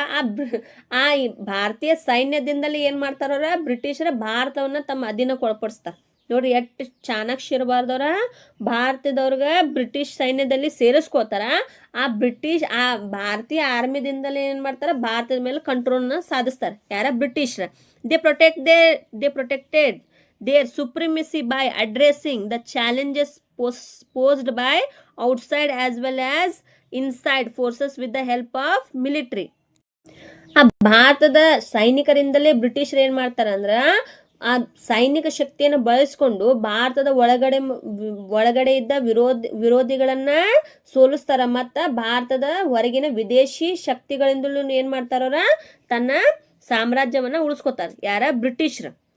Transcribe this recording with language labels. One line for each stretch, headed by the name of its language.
Kannada: ಆ ಭಾರತೀಯ ಸೈನ್ಯದಿಂದಲೇ ಏನು ಮಾಡ್ತಾರ, ಬ್ರಿಟಿಷರ ಭಾರತವನ್ನ ತಮ್ಮ ಅಧೀನಕ್ಕೆ ಒಳಪಡಿಸ್ತಾರೆ. ನೋಡ್ರಿ ಎಷ್ಟು ಚಾಣಾಕ್ಷ ಭಾರತದವ್ರಿಗೆ ಬ್ರಿಟಿಷ್ ಸೈನ್ಯದಲ್ಲಿ ಸೇರಿಸ್ಕೋತಾರ. ಆ ಭಾರತೀಯ ಆರ್ಮಿದಿಂದಲೇ ಏನು ಮಾಡ್ತಾರ, ಭಾರತದ ಮೇಲೆ ಕಂಟ್ರೋಲ್ನ ಸಾಧಿಸ್ತಾರೆ. ಯಾರ? ಬ್ರಿಟಿಷರ.
English: They protected their supremacy by addressing the challenges posed by outside as well as inside forces with the help of military.
Kannada: ಆ ಭಾರತದ ಸೈನಿಕರಿಂದಲೇ ಬ್ರಿಟಿಷರು ಏನು ಮಾಡ್ತಾರೆ ಅಂದ್ರೆ ಆ ಸೈನಿಕ ಶಕ್ತಿಯನ್ನು ಬಳಸ್ಕೊಂಡು ಭಾರತದ ಒಳಗಡೆ ಇದ್ದ ವಿರೋಧಿಗಳನ್ನ ಸೋಲಿಸ್ತಾರ. ಮತ್ತು ಭಾರತದ ಹೊರಗಿನ ವಿದೇಶಿ ಶಕ್ತಿಗಳಿಂದಲೂ ಏನು ಮಾಡ್ತಾರ, ತನ್ನ ಸಾಮ್ರಾಜ್ಯವನ್ನ ಉಳಿಸ್ಕೊತಾರೆ. ಯಾರ? ಬ್ರಿಟಿಷರು.